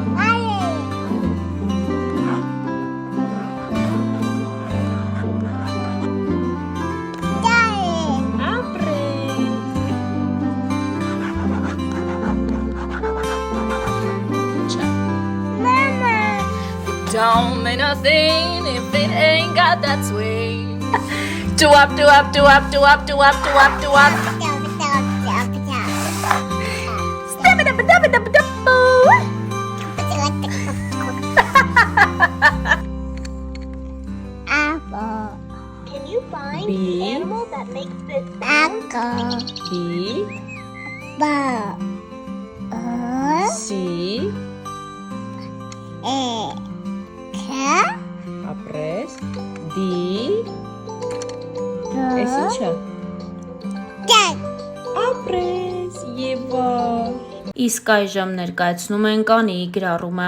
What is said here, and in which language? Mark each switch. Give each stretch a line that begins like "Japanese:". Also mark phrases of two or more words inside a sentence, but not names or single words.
Armenian: այի, դարի, Ապրես Չա մամա,
English: Don't mean nothing if it ain't got that swing. Do up, do up, do up, do up, do up, do up, do up. Step it up, dub it up, dub. apple, Can you find B. the animal that makes this sound? apple, B, ball,
Armenian: C, ապրես, D, Էս ինչա, ապրես, Եվա։ Իսկ այժմ ներկայացնում ենք Անիի գրառումը։